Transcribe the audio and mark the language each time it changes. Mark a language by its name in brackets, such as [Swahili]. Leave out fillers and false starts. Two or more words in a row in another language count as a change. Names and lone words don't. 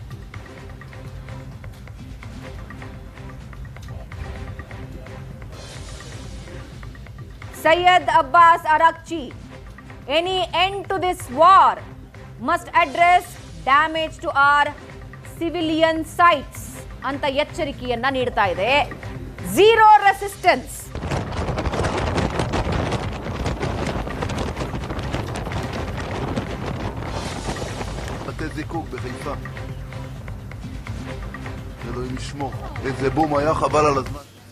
[English] ಸೈಯದ್ ಅಬ್ಬಾಸ್ ಅರಾಕ್ಚಿ, Any end to this war must address damage to our civilian sites [Kannada] ಅಂತ ಎಚ್ಚರಿಕೆಯನ್ನ ನೀಡ್ತಾ ಇದೆ. [English] Zero resistance. [Hebrew] בתי זיקוק בחיפה. אלוהים ישמור. איזה בום היה, חבל על הזמן.